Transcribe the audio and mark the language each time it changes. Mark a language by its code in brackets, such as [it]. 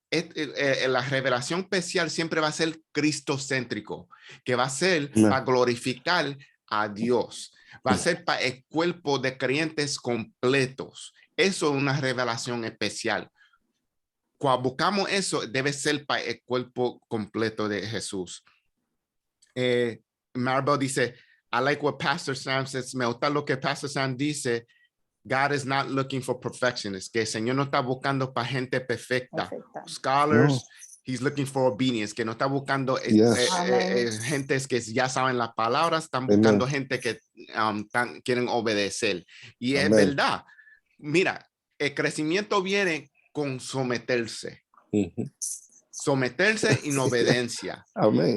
[es] la revelación especial siempre va a ser cristocéntrico, que va a ser Amén. para glorificar a Dios, va a ser para el cuerpo de creyentes completos. Eso es una revelación especial. Cuando buscamos eso, debe ser para el cuerpo completo de Jesús. Maribel dice, [en] I like what Pastor Sam says. [es] Me gusta lo que Pastor Sam dice. [en] God is not looking for perfectionists. [es] Que el Señor no está buscando para gente perfecta. [en] Scholars, [es] No. [en] He's looking for obedience. [es] Que no está buscando [en] Yes. [es] gentes que ya saben las palabras. Están [en] Amen. [es] buscando gente que quieren obedecer. Y es [en] Amen. [es] verdad. Mira, el crecimiento viene con someterse. Someterse y obediencia. Amén.